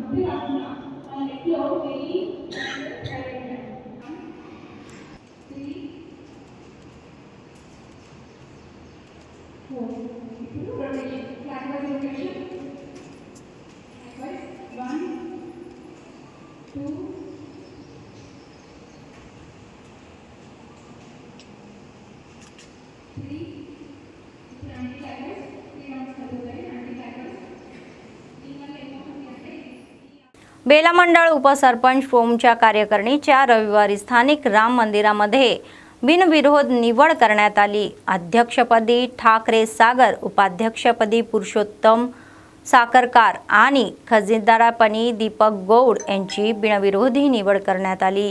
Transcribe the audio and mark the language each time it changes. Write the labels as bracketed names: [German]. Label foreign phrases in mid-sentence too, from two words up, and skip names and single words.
[Telugu] అది కాకుండా మన నెట్లో వెయ్యి 3 4 ఇప్పుడు [English] rotation clock wise rotation [Telugu] 1 2 3 ఇప్పుడు [English] anti clock [Telugu] 3 రౌండ్స్ చదువుతాయి. [English] anti clock [Marathi] बेला मंडळ उपसरपंच फोमच्या कार्यकारिणीच्या रविवारी स्थानिक राम मंदिरामध्ये बिनविरोध निवड करण्यात आली. अध्यक्षपदी ठाकरे सागर, उपाध्यक्षपदी पुरुषोत्तम साखरकार आणि खजिनदारपदी दीपक गौड यांची बिनविरोधी निवड करण्यात आली.